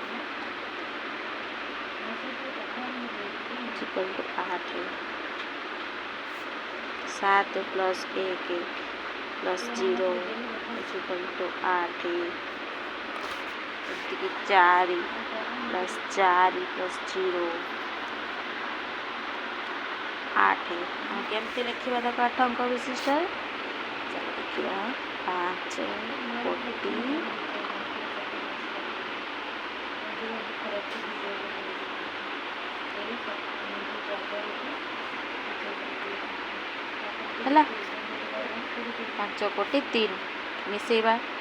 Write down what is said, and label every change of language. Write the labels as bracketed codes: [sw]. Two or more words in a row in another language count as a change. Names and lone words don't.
[en] equal to 8 7 plus 1 plus 0 equal to 8 4 plus 4 plus 0 8 [or] ଆମେ କେମିତି ଲେଖିବା ତାକୁ 8 ଅଙ୍କ ବିଶିଷ୍ଟ ଚାଲ ଦେଖିବା 5 କୋଟି ହେଲା 5 କୋଟି 3 ମିଶେଇବା